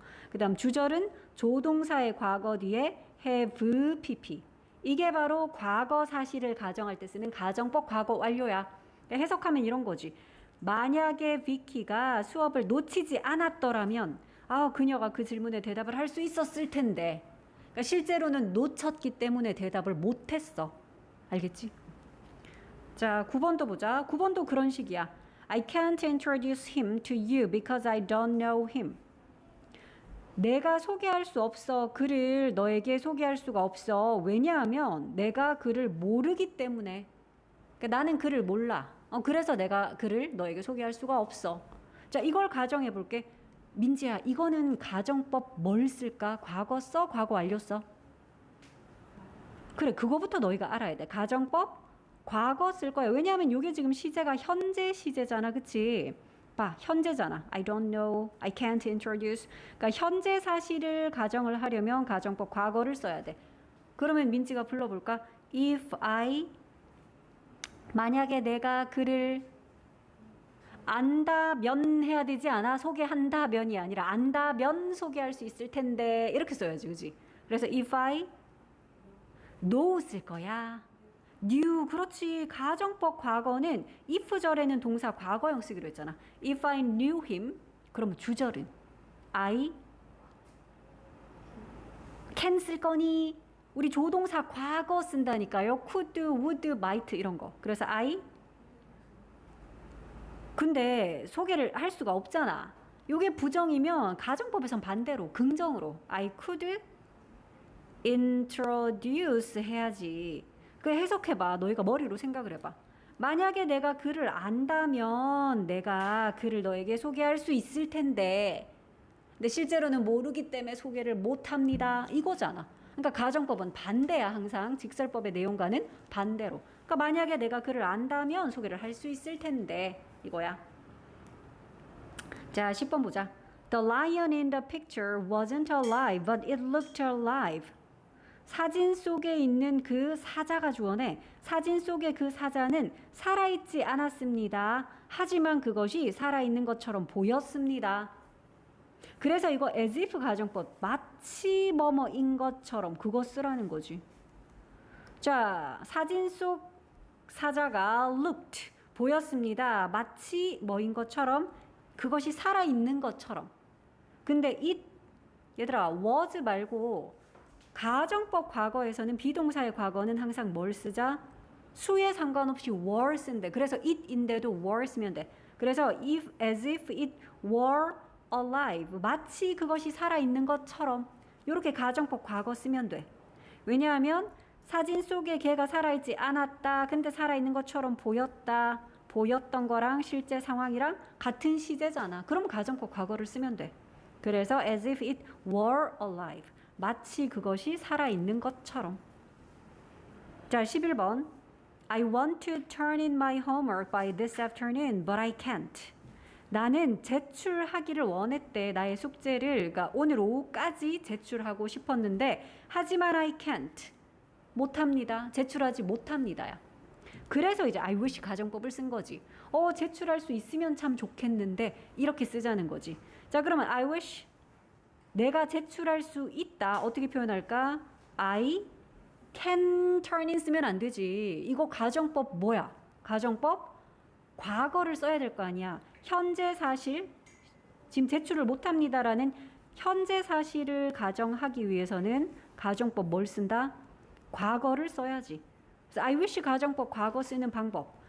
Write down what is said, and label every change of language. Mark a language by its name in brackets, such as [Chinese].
[Korean] 그 다음 주절은 조동사의 과거 뒤에 have pp 이게 바로 과거 사실을 가정할 때 쓰는 가정법 과거 완료야. 해석하면 이런 거지. 만약에 비키가 수업을 놓치지 않았더라면 그녀가 그 질문에 대답을 할 수 있었을 텐데 그러니까 실제로는 놓쳤기 때문에 대답을 못했어. 알겠지? 자, 9번도 보자. 9번도 그런 식이야. [English] I can't introduce him to you because I don't know him. [Korean] 내가 소개할 수 없어. 그를 너에게 소개할 수가 없어. 왜냐하면 내가 그를 모르기 때문에. 그러니까 나는 그를 몰라. 그래서 내가 그를 너에게 소개할 수가 없어. 자, 이걸 가정해 볼게. 민지야, 이거는 가정법 뭘 쓸까? 과거 써? 과거 완료 써? 그래, 그거부터 너희가 알아야 돼. 가정법 과거 쓸 거야. 왜냐하면 이게 지금 시제가 현재 시제잖아. 그치? 봐, 현재잖아. [English] I don't know, I can't introduce. [Korean] 그러니까 현재 사실을 가정을 하려면 가정법 과거를 써야 돼. 그러면 민지가 불러볼까? [English] If I [Korean] 만약에 내가 그를 안다면 해야 되지 않아? 소개한다면이 아니라 안다면 소개할 수 있을 텐데 이렇게 써야지. 그지? 그래서 [English] if I know [Korean] 쓸 거야. [English] knew. [Korean] 그렇지. 가정법 과거는 if 절에는 동사 과거형 쓰기로 했잖아. [English] if I knew him [Korean] 그러면 주절은 [English] I can [Korean] 쓸 거니? 우리 조동사 과거 쓴다니까요. could, would, might 이런 거. 그래서 [English] I [Korean] 근데 소개를 할 수가 없잖아. 이게 부정이면 가정법에선 반대로 긍정으로 [English] I could introduce [Korean] 해야지. 그 해석해봐. 너희가 머리로 생각을 해봐. 만약에 내가 그를 안다면 내가 그를 너에게 소개할 수 있을 텐데 근데 실제로는 모르기 때문에 소개를 못합니다. 이거잖아. 그러니까 가정법은 반대야. 항상 직설법의 내용과는 반대로. 그러니까 만약에 내가 그를 안다면 소개를 할 수 있을 텐데 이거야. 자, 10번 보자. [English] The lion in the picture wasn't alive, but it looked alive. [Korean] 사진 속에 있는 그 사자가 주어네. 사진 속의 그 사자는 살아있지 않았습니다. 하지만 그것이 살아있는 것처럼 보였습니다. 그래서 이거 as if 가정법 마치 뭐뭐인 것처럼 그거 쓰라는 거지. 자, 사진 속 사자가 [English] looked [Korean] 보였습니다. 마치 뭐인 것처럼 그것이 살아있는 것처럼. 근데 it 얘들아 was 말고 가정법 과거에서는 비동사의 과거는 항상 뭘 쓰자? 수에 상관없이 were 쓴대. 그래서 it인데도 were 쓰면 돼. 그래서 [English] if, as if it were alive. [Korean] 마치 그것이 살아있는 것처럼 이렇게 가정법 과거 쓰면 돼. 왜냐하면 사진 속에 걔가 살아있지 않았다. 근데 살아있는 것처럼 보였다. 보였던 거랑 실제 상황이랑 같은 시제잖아. 그럼 가정법 과거를 쓰면 돼. 그래서 [English] as if it were alive. [Korean] 마치 그것이 살아있는 것처럼. 자, 11번. [English] I want to turn in my homework by this afternoon, but I can't. [Korean] 나는 제출하기를 원했대. 나의 숙제를 그러니까 오늘 오후까지 제출하고 싶었는데 하지만 [English] I can't. [Korean] 못합니다. 제출하지 못합니다야. 그래서 이제 [English] I wish [Korean] 가정법을 쓴 거지. 제출할 수 있으면 참 좋겠는데 이렇게 쓰자는 거지. 자, 그러면 [English] I wish [Korean] 내가 제출할 수 있다. 어떻게 표현할까? [English] I can turn in [Korean] 쓰면 안 되지. 이거 가정법 뭐야? 가정법 과거를 써야 될 거 아니야. 현재 사실 지금 제출을 못합니다라는 현재 사실을 가정하기 위해서는 가정법 뭘 쓴다? 과거를 써야지. 그래서 [English] I wish [Korean] 가정법 과거 쓰는 방법.